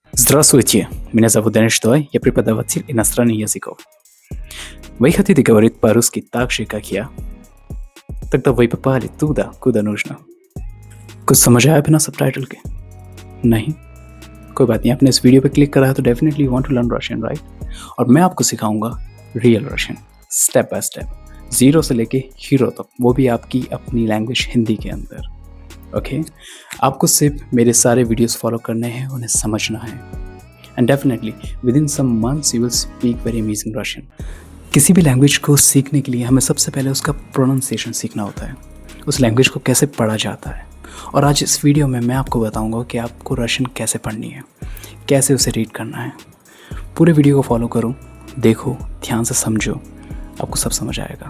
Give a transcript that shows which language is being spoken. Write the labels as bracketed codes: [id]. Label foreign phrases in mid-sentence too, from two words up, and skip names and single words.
[ru] Здравствуйте, меня зовут Денис Штой, я преподаватель иностранных языков. Вы хотите говорить по-русски так же, как я? Тогда вы попали туда, куда нужно. [hi] कुछ समझ आया बिना सबटाइटल के? नहीं? कोई बात नहीं, आपने इस वीडियो पे क्लिक करा है तो [en] definitely you want to learn Russian, right? [hi] और मैं आपको सिखाऊंगा [en] real Russian, step by step, [hi] जीरो से लेके हीरो तक, वो भी आपकी अपनी लैंग्वेज हिंदी के अंदर। ओके? आपको सिर्फ मेरे सारे [en] videos follow [hi] करने हैं, उन्हें समझना है। [en] and definitely within some months you will speak very amazing Russian. [hi] किसी भी लैंग्वेज को सीखने के लिए हमें सबसे पहले उसका प्रोनाउंसिएशन सीखना होता है, उस लैंग्वेज को कैसे पढ़ा जाता है। और आज इस वीडियो में मैं आपको बताऊंगा कि आपको रशियन कैसे पढ़नी है, कैसे उसे रीड करना है। पूरे वीडियो को फॉलो करो, देखो, ध्यान से समझो, आपको सब समझ आएगा।